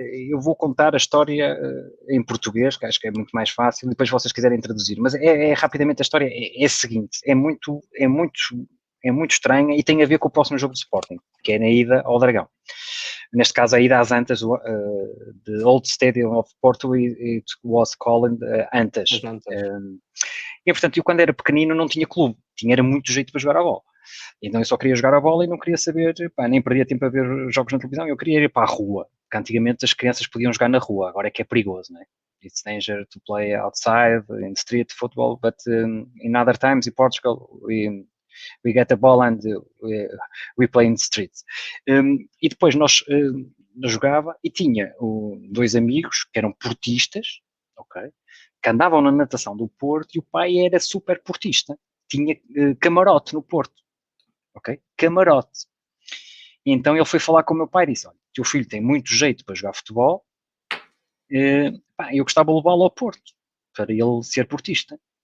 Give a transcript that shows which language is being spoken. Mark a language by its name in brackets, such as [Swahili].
[Portuguese] Eu vou contar a história em português, que acho que é muito mais fácil, depois vocês quiserem traduzir, mas rapidamente a história é a seguinte, é muito estranha e tem a ver com o próximo jogo de Sporting, que é na ida ao Dragão. Neste caso, a ida às Antas, [English] the Old Stadium of Porto, it was called Antas. [Portuguese] E, portanto, eu quando era pequenino não tinha clube, era muito jeito para jogar a bola. Então eu só queria jogar a bola e não queria saber, nem perdia tempo a ver jogos na televisão, eu queria ir para a rua, porque antigamente as crianças podiam jogar na rua, agora é que é perigoso, não é? [English] It's danger to play outside, in street football, but in other times in Portugal, we get a ball and we play in the streets. [Portuguese] E depois nós jogava e tinha dois amigos que eram portistas, ok? Que andavam na natação do Porto e o pai era super portista. Tinha camarote no Porto, ok? Camarote. E então ele foi falar com o meu pai e disse, olha, teu filho tem muito jeito para jogar futebol, eu gostava de levá-lo ao Porto, para ele ser portista.